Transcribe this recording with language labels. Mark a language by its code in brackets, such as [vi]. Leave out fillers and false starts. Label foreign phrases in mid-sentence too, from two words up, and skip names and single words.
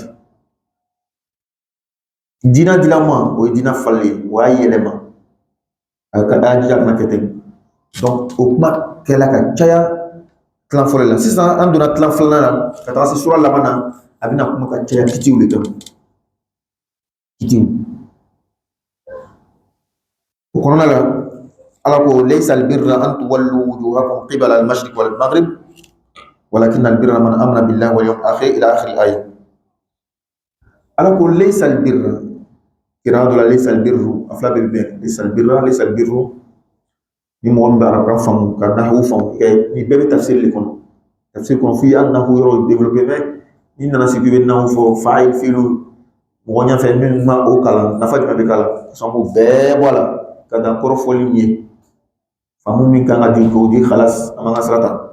[bm] dina dilama o ye dina falen o y'a yɛlɛma a ka jija kana kɛ ten donc o kuma kɛla ka caya tilan fɔlɔ la sisan an donna tilan filanan la ka taga se sura laban na a bɛna kuma ka caya kitiw de kan kitiw o kɔnɔna la ala ko [ar] ليس البر أن تولوا وجوهكم قبل المشرق والمغرب ولكن البر من آمن بالله واليوم الآخر إلى آخر الآية [bm] ala ko [ar] laysa [bm] albirra kira dɔ la laysa albirru a fila bɛɛ bɛn [ar] ليس البر ليس البر [bm] ni mɔgɔ min bɛ arabukan faamu ka nahawu faamu ni bɛɛ bɛ tafsir le kɔnɔ tafsir kɔnɔ f'i y'a nahawu yɔrɔ [fr] développé mais [bm] ni nana sigi i bɛ nahawu fɔ fa'il filu mɔgɔ ɲɛfɛ min ma o kalan nafa jumɛn bɛ k'a la sɔn k'o bɛɛ bɔ a la ka dan kɔrɔfɔli min ye faamu min kan ka di k'o di khalas an b'an ka sira ta